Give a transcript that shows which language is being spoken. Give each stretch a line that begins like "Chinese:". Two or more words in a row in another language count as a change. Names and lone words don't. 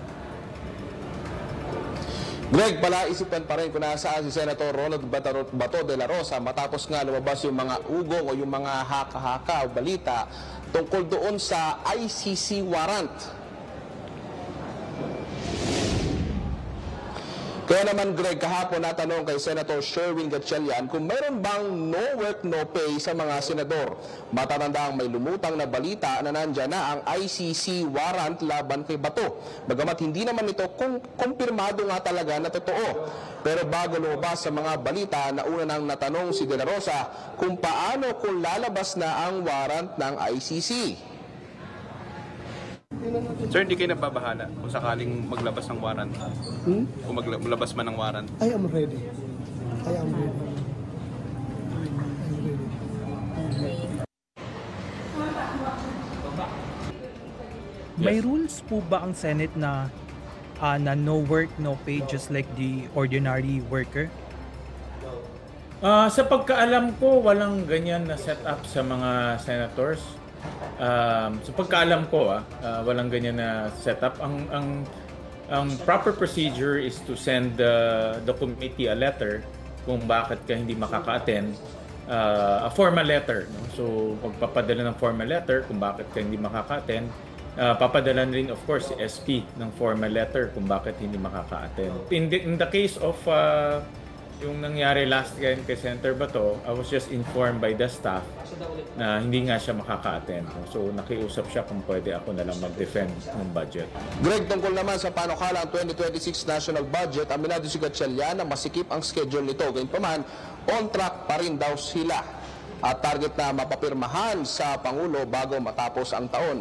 Filipino: Greg, palaisipan pa rin kung nasaan si Senator Ronald Bato de la Rosa matapos nga lumabas yung mga ugong o yung mga haka-haka o balita tungkol doon sa ICC warrant. Kaya naman, Greg, kahapon natanong kay Senator Sherwin Gatchalian kung mayroon bang
English: no work, no pay
Filipino: sa mga senador. Matatandang may lumutang na balita na nandyan na ang ICC warrant laban kay Bato. Bagamat hindi naman ito kumpirmado nga talaga na totoo. Pero bago lumabas sa mga balita, nauna nang natanong si De La Rosa kung paano kung lalabas na ang warrant ng ICC. Sir, hindi kayo nababahala kung sakaling maglabas ng warrant? Kung maglabas man ng warrant?
English: I am ready. I am ready.
Filipino: May rules po ba ang Senate na
English: no work, no pay, just like the ordinary worker?
Filipino: Sa pagkaalam ko, walang ganyan na setup sa mga senators. Sa pagkaalam ko, walang ganyan na setup.
English: Ang proper procedure is to send the committee a letter
Filipino: kung bakit ka hindi makaka-attend,
English: a formal letter. No?
Filipino: So, magpapadala ng
English: formal letter
Filipino: kung bakit ka hindi makaka-attend. Papadala rin,
English: of course,
Filipino: si SP ng
English: formal letter
Filipino: kung bakit hindi makaka-attend.
English: In the case of
Filipino: yung nangyari
English: last kay Senator Bato, I was just informed by the staff
Filipino: na hindi nga siya makaka-attend. So nakiusap siya kung pwede ako na lang mag-defend ng budget. Greg, tungkol naman sa panukalang 2026
English: national budget,
Filipino: aminado si Gatchalian na masikip ang schedule nito. Gayunpaman,
English: on track
Filipino: pa rin daw sila at target na mapapirmahan sa Pangulo bago matapos ang taon.